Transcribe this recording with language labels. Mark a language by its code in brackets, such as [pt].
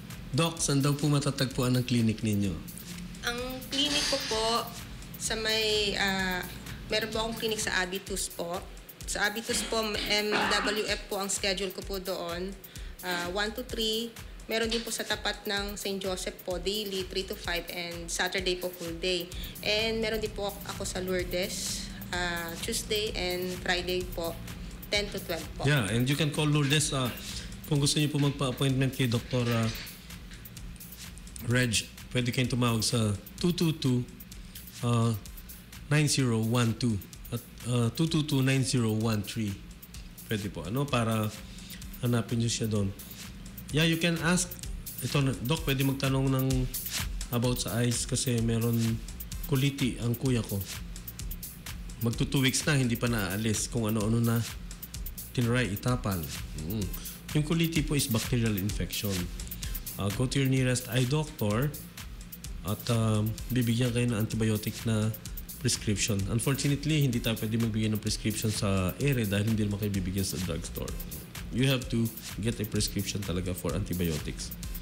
[tl] Doc, saan daw po matatagpuan ang clinic ninyo? Ang clinic ko po sa may meron po akong clinic sa Abitus po. Sa Abitus po, MWF po ang schedule ko po doon. 1 to 3. Meron din po sa tapat ng St. [en] Joseph po, daily, 3 to 5, and Saturday po full day. [tl] And meron din po ako sa Lourdes, Tuesday and Friday po, 10 to 12 po. [en] Yeah, and you can call [tl] Lourdes kung gusto niyo po magpa-appointment kay Dr. Reg. Pwede kayong tumawag sa 222-9012 at 222-9013. Pwede po, para hanapin niyo siya doon. [en] Yeah, you can ask. [tl] Doc, pwede magtanong about sa eyes kasi meron kuliti ang kuya ko. Magto 2 weeks na, hindi pa naaalis kung ano-ano na tinry, itapal. Yung kuliti po is bacterial infection. [en] Go to your nearest eye doctor [tl] at bibigyan kayo ng [en] antibiotic na prescription. [tl] Unfortunately, hindi tayo pwede magbigay ng prescription sa ere dahil hindi naman kayo bibigyan sa drugstore. [en] You have to get a prescription talaga for antibiotics.